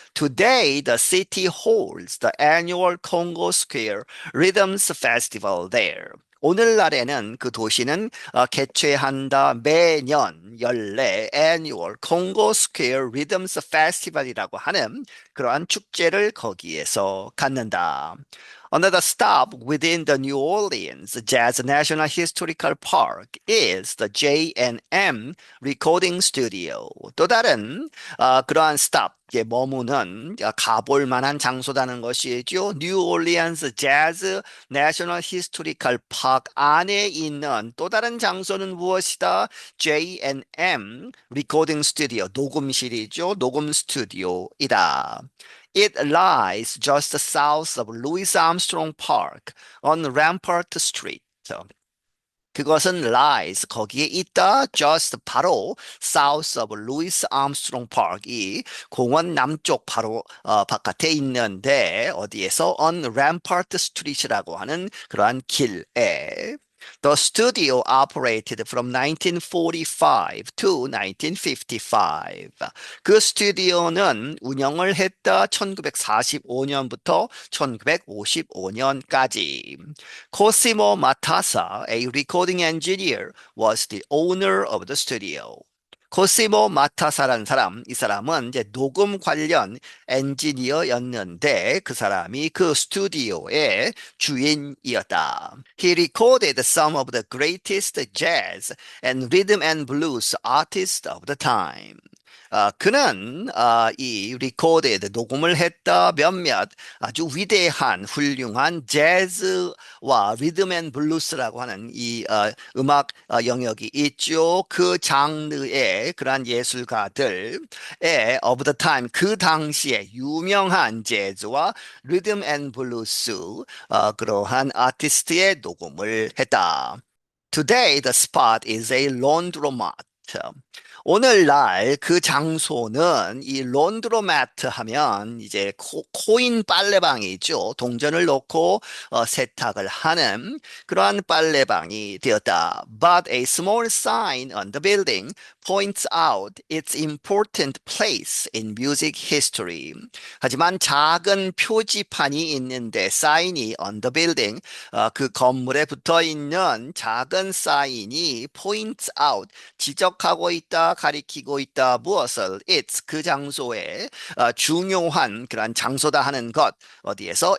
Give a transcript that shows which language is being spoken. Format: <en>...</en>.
<en>Today, the city holds the annual Congo Square Rhythms Festival there.</en> <ko>오늘날에는 그 도시는 개최한다 매년 연례 annual Congo Square Rhythms Festival이라고 하는 그러한 축제를 거기에서 갖는다.</ko> <en>Another stop within the New Orleans Jazz National Historical Park is the J&M Recording Studio.</en> <ko>또 다른 그러한 스탑, 머무는 가볼 만한 장소라는 것이죠. 뉴 올리언스 재즈 내셔널 히스토리컬 파크 안에 있는 또 다른 장소는 무엇이다? J&M 리코딩 스튜디오, 녹음실이죠. 녹음 스튜디오이다.</ko> <en>It lies just south of Louis Armstrong Park on Rampart Street.</en> <ko>그것은 lies 거기에 있다 just 바로</ko> <en>south of Louis Armstrong Park</en> <ko>이 공원 남쪽 바로 바깥에 있는데 어디에서</ko> <en>on Rampart Street</en> <ko>이라고 하는 그러한 길에</ko> <en>The studio operated from 1945 to 1955.</en> <ko>그 스튜디오는 운영을 했다 1945년부터 1955년까지.</ko> <en>Cosimo Matassa, a recording engineer, was the owner of the studio.</en> <ko>코시모 마타사라는 사람, 이 사람은 이제 녹음 관련 엔지니어였는데 그 사람이 그 스튜디오의 주인이었다.</ko> <en>He recorded some of the greatest jazz and rhythm and blues artists of the time.</en> <ko>그는 이 recorded 녹음을 했다 몇몇 아주 위대한 훌륭한 재즈와 리듬 앤 블루스라고 하는 이 음악 영역이 있죠. 그 장르의 그러한 예술가들의</ko> <en>of the time</en> <ko>그 당시에 유명한 재즈와 리듬 앤 블루스 그러한 아티스트의 녹음을 했다.</ko> <en>Today the spot is a laundromat.</en> <ko>오늘날 그 장소는 이 론드로매트 하면 이제 코인 빨래방이죠. 동전을 넣고 세탁을 하는 그러한 빨래방이 되었다.</ko> <en>But a small sign on the building points out its important place in music history.</en> <ko>하지만 작은 표지판이 있는데 사인이</ko> <en>on the building</en> <ko>그 건물에 붙어 있는 작은 사인이</ko> <en>points out</en> <ko>지적하고 있다, 가리키고 있다. 무엇을? It's 그 장소에 중요한 그런 장소다 하는 것. 어디에서?</ko>